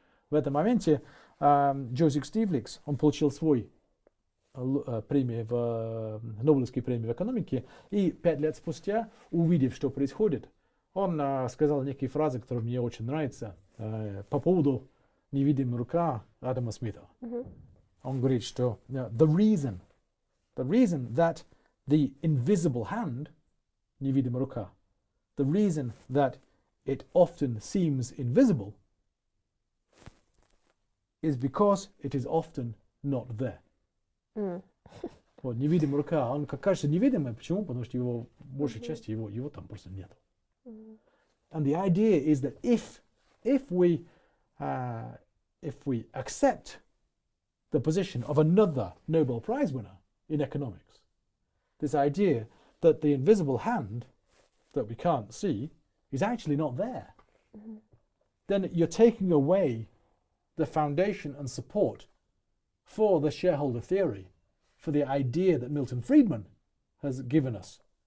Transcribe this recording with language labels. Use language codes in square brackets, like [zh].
[ru] В этом моменте Джозеф Стивликс, он получил свой премию в Нобелевской премии в экономике, и 5 лет спустя, увидев, что происходит, он сказал некие фразы, которые мне очень нравятся, по поводу невидимой руки Адама Смита. Он говорит, что [en] the reason that the invisible hand, [ru] невидимая рука, [en] the reason that it often seems invisible is because it is often not there. [ru] Невидимая рука, он как кажется невидимая, почему? Потому что его большей части его там просто нет. [en] And the idea is that if we accept the position of another Nobel Prize winner in economics, this idea that the invisible hand that we can't see is actually not there, then you're taking away the foundation and support for the shareholder theory, for the idea that Milton Friedman has given us.